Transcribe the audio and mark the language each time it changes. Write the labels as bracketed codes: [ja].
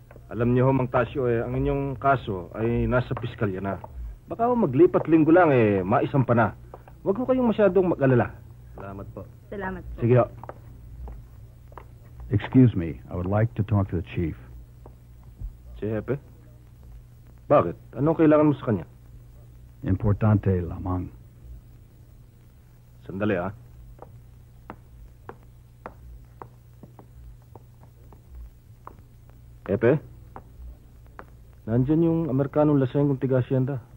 [tl] Alam niyo ho, Mang Tasyo, ang inyong kaso ay nasa piskalya na. Baka ho maglipat linggo lang, maisampa na. Huwag ho kayong masyadong mag-alala. Salamat po. Salamat po. Sige ho. [en] Excuse me, I would like to talk to the chief. [tl] Si Hepe? Bakit? Anong kailangan mo sa kanya? Importante lamang. Sandali, ha? Hepe? Nandyan yung Amerikanong laseng kong tiga-asyenda.